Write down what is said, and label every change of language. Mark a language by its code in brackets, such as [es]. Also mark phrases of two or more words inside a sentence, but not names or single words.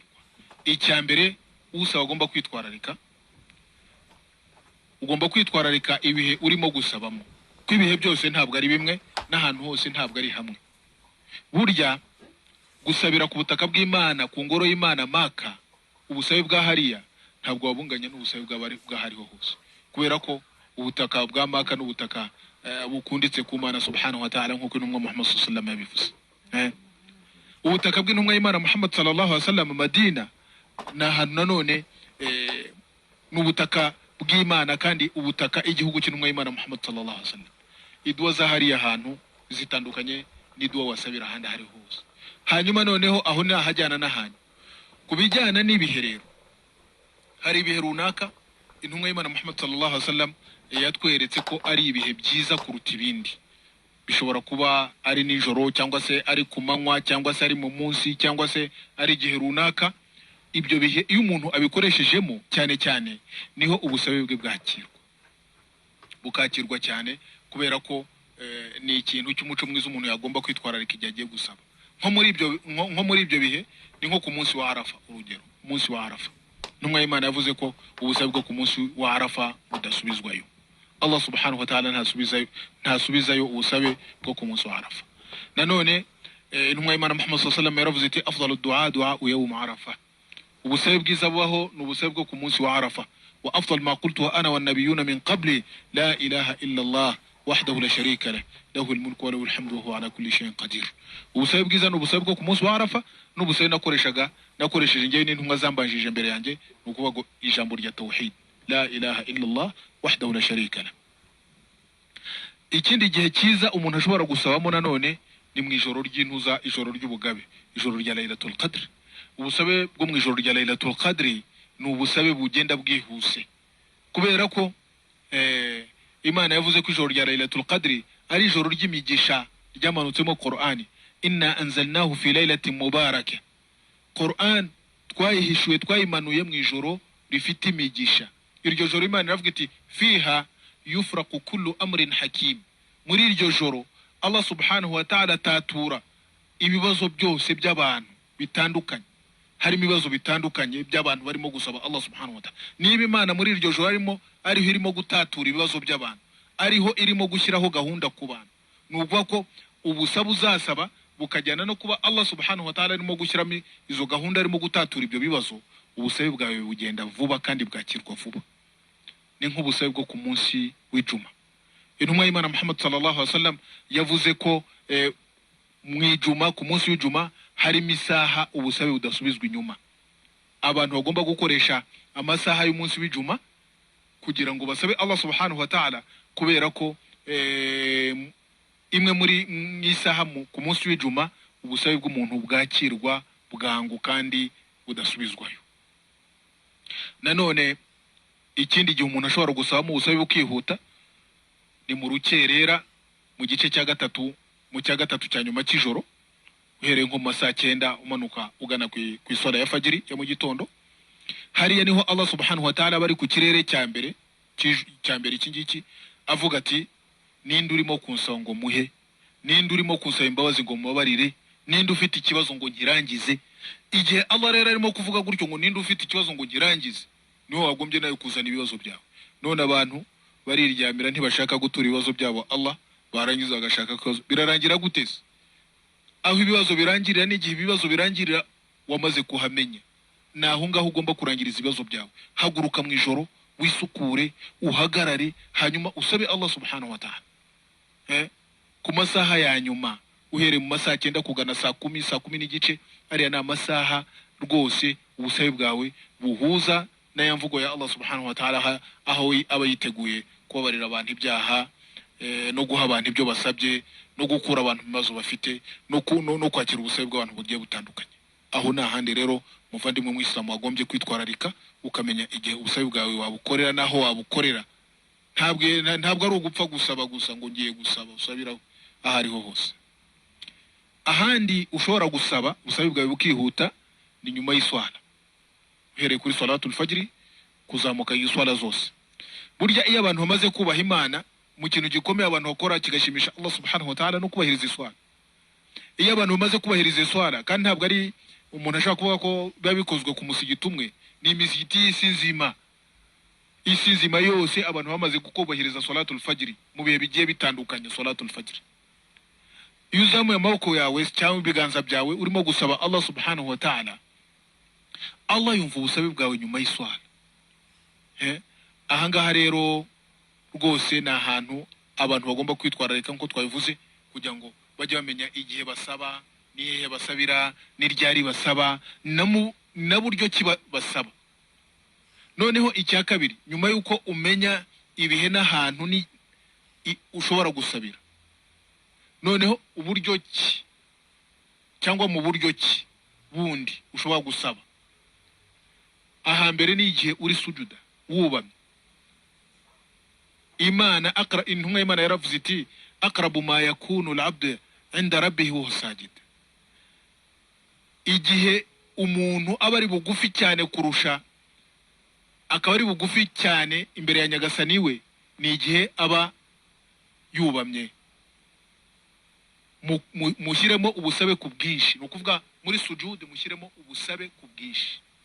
[rw] Icyambere usaba agomba kwitwararika, ugomba kwitwararika ibihe urimo gusabamo, ko ibihe byose ntabwo ari bimwe n'ahantu hose ntabwo ari hamwe. Burya gusabira ku butaka bw'Imana ku ngoro y'Imana Maka, ubusabe bwa hariya ntabwo wabunganya n'ubusabe bw'ahariho hose, kubera ko ubutaka bwa Maka n'ubutaka bukunditse ku Mana [ar] سبحانه وتعالى [rw] nkuko intumwa Muhammad [ar] صلى الله عليه وسلم [rw] yabivuze. Ubutaka bw'intumwa y'Imana Muhammad [ar] صلى الله عليه وسلم [rw] Madina na hano nanone n'ubutaka bw'Imana, kandi ubutaka igihugu cy'intumwa y'Imana Muhammad [ar] صلى الله عليه وسلم. [rw] Idua za hariya hantu zitandukanye n'idua wasabira ahandi hari hose. Hanyuma noneho aho ni ahajyana n'ahandi kubijyana n'ibihe rero. Hari ibihe runaka intumwa y'Imana Muhammad [ar] صلى الله عليه وسلم [rw] yatweretse ko ari ibihe byiza kuruta ibindi. Bishobora kuba ari nijoro, cyangwa se ari ku manywa, cyangwa se ari mu munsi, cyangwa se ari igihe runaka. Ibyo bihe iyo umuntu abikoreshejemo cyane cyane niho ubusabe bwe bukakirwa cyane, kubera ko ni ikintu cy'umuco mwiza umuntu yagomba kwitwararika igihe agiye gusaba. Nko muri ibyo bihe ni nko ku munsi wa Arafa. Urugero, umunsi wa Arafa intumwa y'Imana yavuze ko ubusabe bwo ku munsi wa Arafa budasubizwayo. Allah [ar] سبحانه وتعالى [rw] ntasubizayo ubusabe bwo ku munsi wa Arafa. Nanone intumwa y'Imana Muhammad [ar] صلى الله عليه وسلم [rw] yaravuze iti [ar] أفضل دعاء دعاء يوم عرفة, [rw] ubusabe bwiza bubaho ni ubusabe bwo ku munsi wa Arafa. [ar] وأفضل ما قلت أنا والنبيون من قبلي لا إله إلا الله وحده لا شريك له له الملك وله الحمد وهو على كل شيء قدير. [rw] Ubusabe bwiza ni ubusabe bwo ku munsi wa Arafa, n'ubusabe nakoresheje njyewe n'intumwa zambanjije imbere yanjye, nukuvuga ngo ijambo rya tauhid [ar] لا إله إلا الله وحده لا شريك له. [rw] Ikindi gihe cyiza umuntu ashobora gusabamo nanone ni mu ijoro ry'intuza, ijoro ry'ubugabe, ijoro rya Lailatul Qadr. Ubusabe bwo mu ijoro rya Lailatul Qadr ni ubusabe bugenda bwihuse, kubera ko Imana yavuze ko ijoro rya Lailatul Qadr ari ijoro ry'imigisha ryamanutseemo Qur'ani. [ar] إنا أنزلناه في ليلة مباركة. [rw] Qur'an twayihishuye, twayimanuye mu ijoro rifite imigisha. Iryo joro Imana iravuga iti [ar] فيها يفرق كل أمر حكيم. [rw] Muri iryo joro Allah [ar] سبحانه وتعالى [rw] tatura ibibazo byose by'abantu bitandukanye. Harimo ibibazo bitandukanye by'abantu barimo gusaba Allah [ar] سبحانه وتعالى. [rw] Niba Imana muri iryo joro ariho irimo gutatura ibibazo by'abantu, ariho irimo gushyiraho gahunda ku bantu, nuvuga ko ubusabe uzasaba bukajyana no kuba Allah [ar] سبحانه وتعالى [rw] arimo gushyiramo izo gahunda, arimo gutatura ibyo bibazo, ubusabe bwawe bugenda vuba kandi bwakirwa vuba. Ni nk'ubusabe bwo ku munsi w'ijuma. Intumwa y'Imana Muhammad [ar] صلى الله عليه وسلم [rw] yavuze ko mu ijuma, ku munsi w'ijuma harimo isaha ubusabe budasubizwa inyuma. Abantu bagomba gukoresha amasaha y'umunsi w'ijuma kugira ngo basabe Allah [ar] سبحانه وتعالى, [rw] kubera ko imwe muri isaha ku munsi w'ijuma ubusabe bw'umuntu bwakirwa bwangu kandi budasubizwayo. Nanone ikindi gihe umuntu ashobora gusaba mu busabe bukihuta ni mu rukerera, mu gice cya gatatu, mu cya gatatu cya nyuma cy'ijoro, uhereye nko mu masaa 9 umanuka ugana ku iswala ya fajiri ya mu gitondo. Hariya niho Allah [ar] سبحانه وتعالى [rw] bari ku kirere cya mbere iki ngiki avuga ati ninde urimo kunsaba ngo muhe, ninde urimo kunsaba imbabazi ngo mubabarire, ninde ufite ikibazo ngo nkirangize. Igihe Allah rero arimo kuvuga gutyo ngo ninde ufite ikibazo ngo nkirangize, niho wagombye nayo kuzana ibibazo byawe. None abantu bariryamira ntibashaka gutura ibibazo byabo Allah, barangiza bagashaka kozo. Birarangira guteze? Aho ibibazo birangirira n'igihe ibibazo birangirira wamaze kuhamenya, naho ngaho ugomba kurangiriza ibibazo byawe. Haguruka mu ijoro, wisukure, uhagarare, hanyuma usabe Allah [ar] سبحانه وتعالى [rw] ku masaha ya nyuma, uhereye mu masaha 9 kugana saa 10 n'igice. Ariya na masaha rwose ubusabe bwawe buhuza na yamvugo ya Allah [ar] سبحانه وتعالى, [rw] aho aba yiteguye kubabarira abantu ibyaha, no guha abantu ibyo basabye, no gukura abantu bibazo bafite, no kwakira ubusabe bw'abantu bugiye butandukanye. Aho nahandi rero muvandimwe mu Islam wagombye kwitwararika, ukamenya igihe ubusabe bwawe wabukorera naho wabukorera. Ntabwo ari ugupfa gusaba gusa ngo ngiye gusaba, usabiraho ahariho hose. Ahandi ushobora gusaba ubusabe bwawe bukihuta ni nyuma y'iswala, uhereye kuri [ar] صلاة الفجر [rw] kuzamuka y'iswala zose. Burya iyo abantu bamaze kubaha Imana, mu kintu gikomeye abantu bakora kigashimisha Allah [ar] سبحانه وتعالى [rw] no kubahiriza iswala. Iyo abantu bamaze kubahiriza iswala, kandi ntabwo ari umuntu ashaka kuvuga ko biba bikozwe ku musigiti umwe, ni imisigiti isi nzima yose abantu bamaze kubahiriza [ar] صلاة الفجر [rw] mu bihe bigiye bitandukanye. [ar] صلاة الفجر [rw] iyo uzamuye amaboko yawe cyangwa ibiganza byawe urimo gusaba Allah [ar] سبحانه وتعالى, [rw] Allah yumva ubusabe bwawe nyuma y'iswala. Ahangaha rero rwose ni ahantu abantu bagomba kwitwararika nko twabivuze, kugira ngo bajye bamenya igihe basaba, nihehe basabira, n'iryari basaba, na buryo ki basaba. Noneho icya kabiri, nyuma yuko umenya ibihe n'ahantu ni ushobora gusabira, noneho uburyo ki cyangwa mu buryo ki bundi ushobora gusaba. Ahambere ni igihe uri sujuda wubamye. Intumwa y'Imana yaravuze iti [ar] أقرب ما يكون العبد عند ربه وساجد. [rw] Igihe umuntu aba ari bugufi cyane kurusha, akaba ari bugufi cyane imbere ya nyagasani we, ni igihe aba yubamye. Mushyiremo ubusabe ku bwinshi, nukuvuga muri sujud mushyiremo ubusabe ku bwinshi.